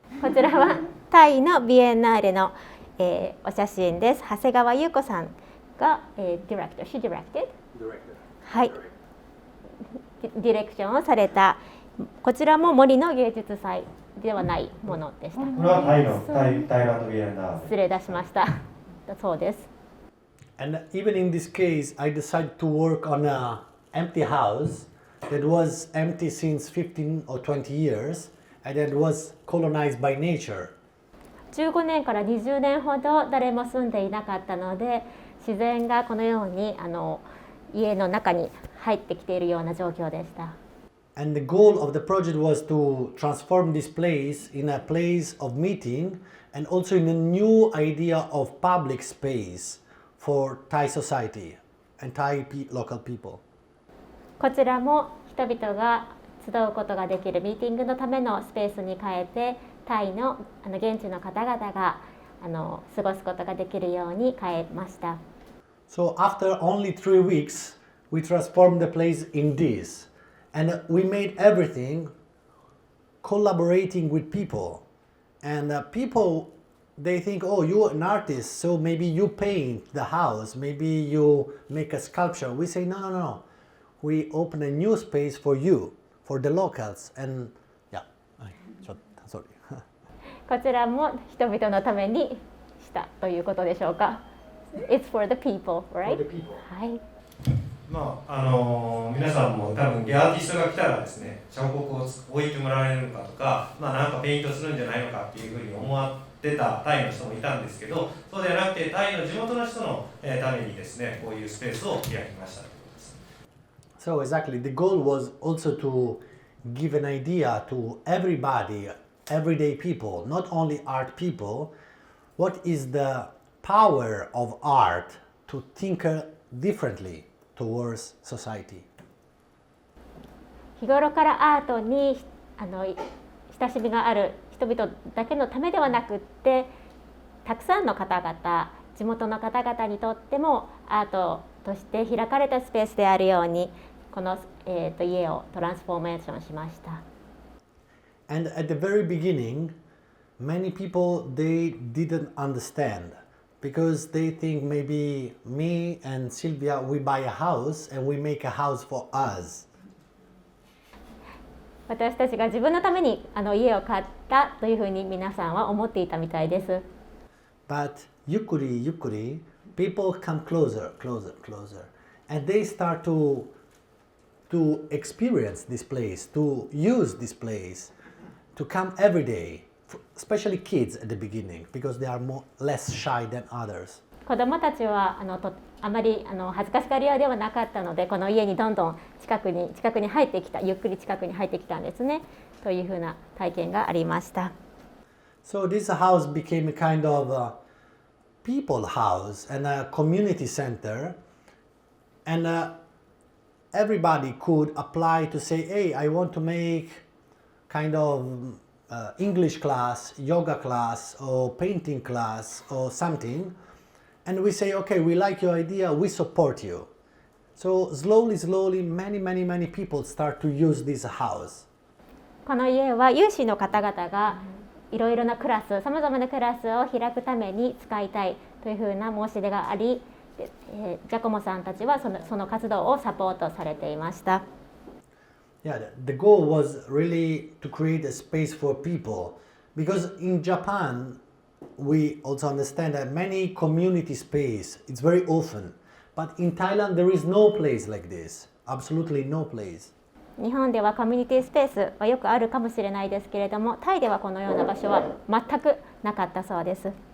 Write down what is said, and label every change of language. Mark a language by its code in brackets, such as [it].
[ja] こちらはタイのビエンナーレの、お写真です。長谷川優子さんが、ディレクター、 [en] she directed? [ja] はい。ディレクションをされた。こちらも森の芸術祭ではないものでした。これはタイランドビエンナーレ。失礼いたしました。だそうです。 [en] And even in this case, I decided to work on an empty house that was empty since 15 or 20 years and that was colonized by nature. [ja] 15年から20年ほど誰も住んでいなかったので、自然がこのように家の中に入ってきているような状況でした。 [en] And the goal of the project was to transform this place in a place of meeting and also in a new idea of public space for Thai society and Thai local people. [ja] こちらも人々が集うことができるミーティングのためのスペースに変えて、タイの現地の方々が過ごすことができるように変えました。 [en] So after only 3 weeks, we transformed the place in this. And we made everything collaborating with people. And people, they think, oh, you're an artist, so maybe you paint the house, maybe you make a sculpture. We say, no. We open a new space for you, for the locals. And yeah, sorry. [ja] こちらも人々のためにしたということでしょうか。 [en] It's for the people, right? For the people. [ja] はい。皆さんも多分アーティストが来たらですね、彫刻を置いてもらえるのかとか、なんかペイントするんじゃないのかっていうふうに思ってたタイの人もいたんですけど、そうではなくてタイの地元の人のためにですね、こういうスペースを開きましたということです。 [en] So exactly, the goal was also to give an idea to everybody, everyday people, not only art people, what is the power of art to think differently towards society. [ja] 日頃からアートに親しみがある人々だけのためではなくって、たくさんの方々、地元の方々にとってもアートとして開かれたスペースであるように、この、家をトランスフォーメーションしました。 [en] And at the very beginning, many people they didn't understand. Because they think maybe me and SILVIA, we buy a house and we make a house for us. [ja] 私たちが自分のために家を買ったというふうに皆さんは思っていたみたいです。 [en] But yukuri, people come closer, and they start to to experience this place, to use this place, to come every day, especially kids at the beginning, because they are less shy than others. [ja] 子どもたちはあまり恥ずかしがり屋ではなかったので、この家にどんどん近くに入ってきた、ゆっくり近くに入ってきたんですね、というふうな体験がありました。 [en] So this house became a kind of people house and a community center, and everybody could apply to say, hey, I want to make kind of English class, yoga class, or painting class, or something. And we say, okay, we like your idea, we support you. So slowly, many people start to use this house. [ja] この家は有志の方々がいろいろなクラス、さまざまなクラスを開くために使いたいというふうな申し出があり、ジャコモさんたちはその活動をサポートされていました。 [en] Yeah, the goal was really to create a space for people, because in Japan we also understand that many community space, it's very often, but in Thailand there is no place like this, absolutely no place. [ja] 日本ではコミュニティスペースはよくあるかもしれないですけれども、タイではこのような場所は全くなかったそうです。